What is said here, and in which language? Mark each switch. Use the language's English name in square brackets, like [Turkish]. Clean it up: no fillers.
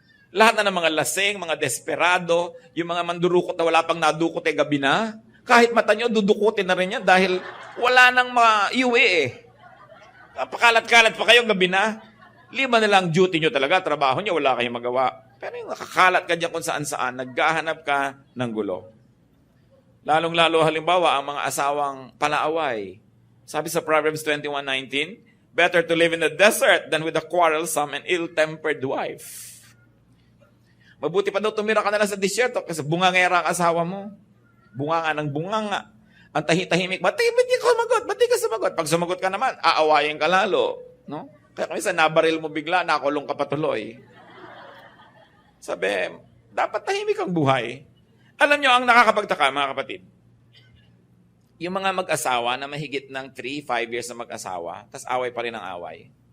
[Filipino] Lahat na ng mga lasing, mga desperado, yung mga mandurukot na wala pang nadukot gabi na, kahit mata nyo, dudukutin na rin yan dahil wala nang maiuwi Pakalat-kalat pa kayo gabi na. Lima na lang duty nyo talaga, trabaho nyo, wala kayong magawa. Pero yung nakakalat ka dyan kung saan-saan, naghahanap ka ng gulo. Lalong-lalo halimbawa, ang mga asawang palaaway. Sabi sa [English] Proverbs 21:19, better to live in the desert than with a quarrelsome and ill-tempered wife. [Filipino] Mabuti pa daw tumira ka na lang sa disyerto kasi bungangera ang asawa mo. Bunganga ng bunganga. Ang tahitahimik, ba't di ka sumagot? Ba't di ka sumagot? Pag sumagot ka naman, aawayin ka lalo. No? Kaya minsan nabaril mo bigla, nakulong ka patuloy. Sabi, dapat tahimik ang buhay. Alam nyo, ang nakakapagtaka, mga kapatid, yung mga mag-asawa na mahigit ng 3-5 years na mag-asawa, tas away pa rin ang away.